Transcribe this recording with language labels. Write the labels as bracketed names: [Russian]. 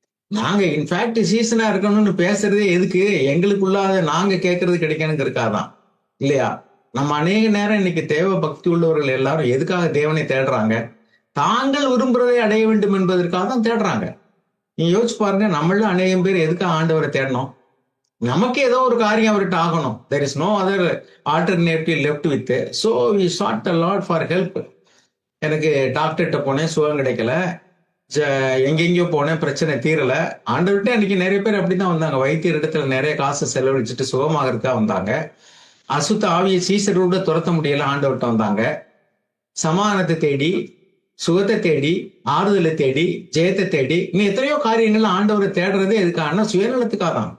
[Tamil] நாங்க இன்ஃபேக்ட் சீசனா இருக்கணும்னு பேசுறதே எதுக்கு, எங்களுக்குள்ளாத நாங்க கேட்கறது கிடைக்கணுங்கிறதுக்காதான் இல்லையா? நம்ம அநேக நேரம் இன்னைக்கு தேவ பக்தி உள்ளவர்கள் எல்லாரும் எதுக்காக தேவனை தேடுறாங்க? தாங்கள் விரும்புறதை அடைய வேண்டும் என்பதற்காக தான் தேடுறாங்க. நீங்க யோசிச்சு பாருங்க, நம்மள அநேகம் பேர் எதுக்காக ஆண்டவரை தேடணும்? நமக்கு ஏதோ ஒரு காரியம் அவர்கிட்ட ஆகணும். [English] there is no other alternative left with. so we sought the Lord for help. [Tamil] எனக்கு டாக்டர்கிட்ட போனேன், சுகம் கிடைக்கல, எங்கெங்கயோ போனேன், பிரச்சனை தீரல. ஆண்டவர்கிட்ட அன்னைக்கு நிறைய பேர் அப்படித்தான் வந்தாங்க. வைத்தியர் இடத்துல நிறைய காசு செலவழிச்சுட்டு சுகமாகறதுக்கா வந்தாங்க. அசுத்த ஆவியை சீசரோட துரத்த முடியல, ஆண்டவர்கிட்ட வந்தாங்க. சமாதானத்தை தேடி, சுகத்தை தேடி, ஆறுதலை தேடி, ஜெயத்தை தேடி, இன்னும் எத்தனையோ காரியங்கள் ஆண்டவரை தேடுறதே எதுக்கான சுயநலத்துக்காக தான்.